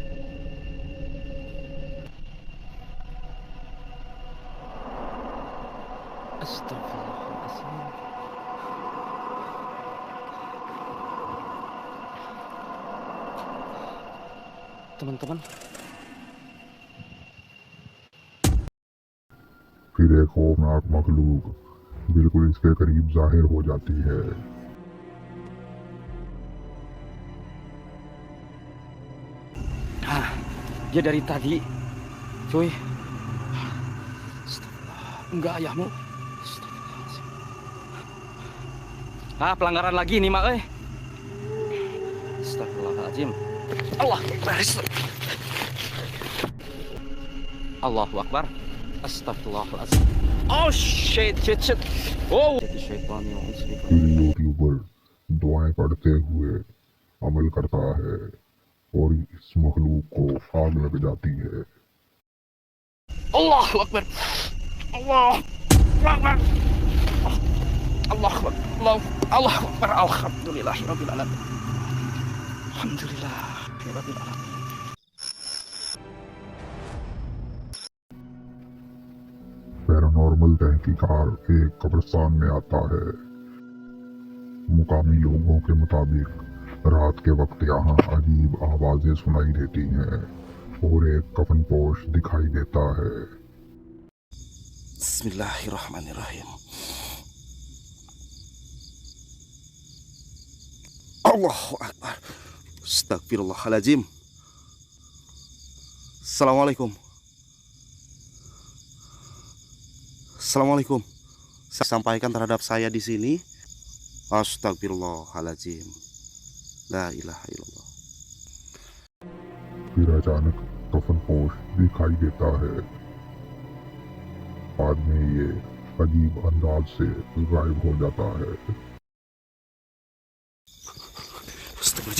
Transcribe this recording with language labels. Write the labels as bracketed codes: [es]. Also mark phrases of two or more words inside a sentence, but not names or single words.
[ar] أستغفر الله العظيم. [id] Teman-teman, [ur] پھر ایک خوفناک مخلوق بالکل اس کے قریب ظاہر ہو جاتی ہے. [id] dia dari tadi cuy. Astagfirullah. Enggak ayahmu. [ar] أستغفر الله العظيم. [id] Pelanggaran lagi nih mak. [ar] أستغفر الله العظيم. الله أكبر. الله أكبر. أستغفر الله العظيم. [en] Oh shit. [id] Oh. Jadi syaitan yang [ur] پھر یوٹیوبر دعائیں پڑھتے ہوئے عمل کرتا ہے اور اس مخلوق کو آگ لگ جاتی ہے. [ar] الله أكبر. الله أكبر. الله أكبر. الله أكبر. الحمد لله رب العالمين. الحمد لله رب العالمين. [ur] پیرانارمل تحقیقات ایک قبرستان میں آتا ہے. مقامی لوگوں کے مطابق رات کے وقت یہاں عجیب آوازیں سنائی دیتی ہیں اور ایک کفن پوش دکھائی دیتا ہے. [ar] بسم الله الرحمن الرحيم. الله أكبر. أستغفر الله العظيم. السلام عليكم. السلام عليكم. [id] Saya sampaikan terhadap saya di sini. Astagfirullahaladzim. [ar] لا إله إلا الله. [ur] پھر اچانک کفن پوش دکھائی دیتا ہے. بعد میں یہ عجیب انداز سے غائب ہو جاتا ہے. [ar] أستغفر الله العظيم.